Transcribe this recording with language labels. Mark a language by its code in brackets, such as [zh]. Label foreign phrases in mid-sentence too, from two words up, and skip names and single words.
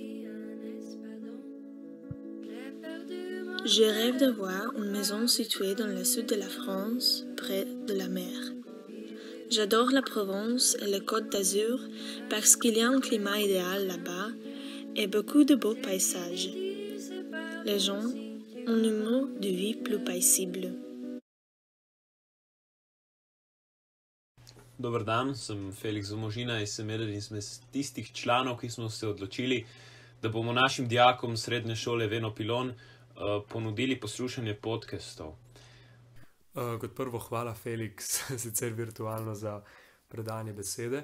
[fr] Je rêve de voir une maison située dans le sud de la France, près de la mer. J'adore la Provence et les Côtes d'Azur parce qu'il y a un climat idéal là-bas et beaucoup de beaux paysages. Les gens ont un mode de vie plus paisible. [sl] Dober dan, sem Felix Zamožina in sem eden izmed tistih članov, ki smo se odločili, da bomo našim dijakom srednje šole Veno Pilon ponudili poslušanje podcastov. Kot prvo, hvala Felix, sicer virtualno za predanje besede.